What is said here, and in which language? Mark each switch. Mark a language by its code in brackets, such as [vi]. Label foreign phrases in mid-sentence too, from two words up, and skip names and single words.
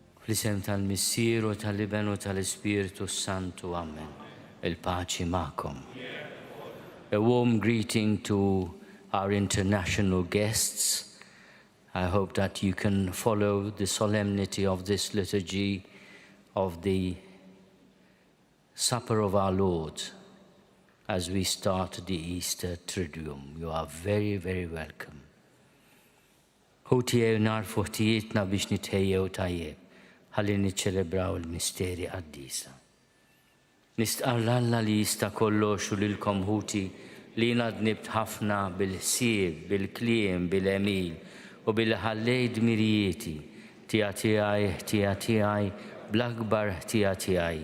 [mt] Fl-isem tal-Missier u tal-Iben u tal-Ispiritu Santu. Amen. Il-paċi ma'kom. [en] A warm greeting to our international guests. I hope that you can follow the solemnity of this liturgy of the Supper of our Lord as we start the Easter Triduum. You are very, very welcome. [mt] Ħutijew narfu ħtijietna biex nitħejjew tajjeb, ħalli niċċelebraw il-misteri qaddisa. Nistqarr Alla li jista' kollox u lilkom ħuti li nadnibt ħafna bil-ħsieb, bil-kliem, bil-emil u bil-ħallej dmirijieti tija tiegħi bl-akbar ħtija tiegħi.